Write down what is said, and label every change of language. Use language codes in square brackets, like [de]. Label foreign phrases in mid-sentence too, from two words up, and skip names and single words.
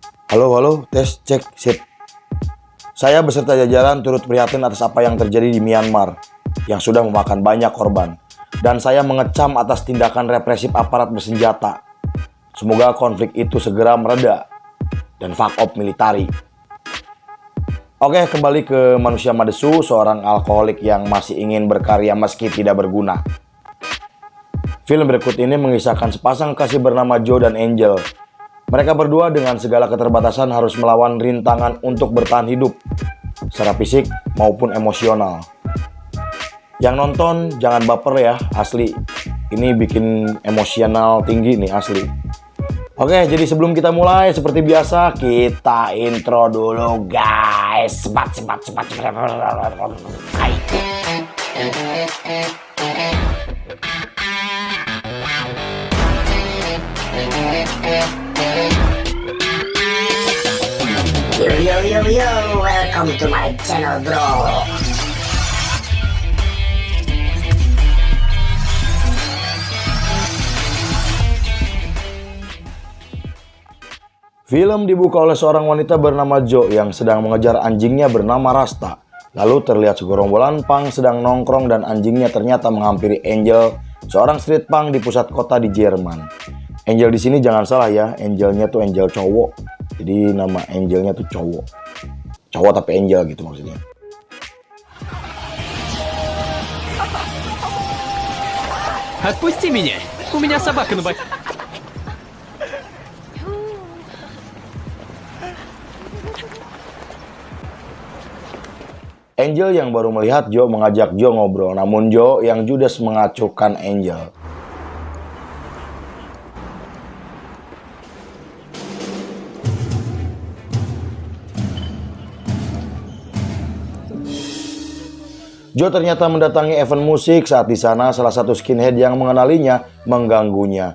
[id] Halo, halo, tes, cek, sip. Saya beserta jajaran turut prihatin atas apa yang terjadi di Myanmar yang sudah memakan banyak korban. Dan saya mengecam atas tindakan represif aparat bersenjata. Semoga konflik itu segera mereda dan [en] fuck off [id] militari. Oke, kembali ke Manusia Madesu, seorang alkoholik yang masih ingin berkarya meski tidak berguna. Film berikut ini mengisahkan sepasang kekasih bernama Joe dan Angel. Mereka berdua dengan segala keterbatasan harus melawan rintangan untuk bertahan hidup secara fisik maupun emosional. Yang nonton jangan baper ya, asli. Ini bikin emosional tinggi nih, asli. Oke, jadi sebelum kita mulai seperti biasa kita intro dulu guys. Sebat. [en] Yo, welcome to my channel, bro. [id] Film dibuka oleh seorang wanita bernama Jo yang sedang mengejar anjingnya bernama Rasta. Lalu terlihat segerombolan punk sedang nongkrong dan anjingnya ternyata menghampiri Angel, seorang [en] street punk [id] di pusat kota di Jerman. Angel di sini jangan salah ya, Angelnya tuh Angel cowok. Jadi nama Angelnya tuh cowok. Cowok tapi Angel gitu maksudnya. [ru] Отпусти меня! У меня собака на боке. [id] Angel yang baru melihat Joe mengajak Joe ngobrol, namun Joe yang judes mengacuhkan Angel. Joe ternyata mendatangi event musik saat di sana salah satu skinhead yang mengenalinya mengganggunya.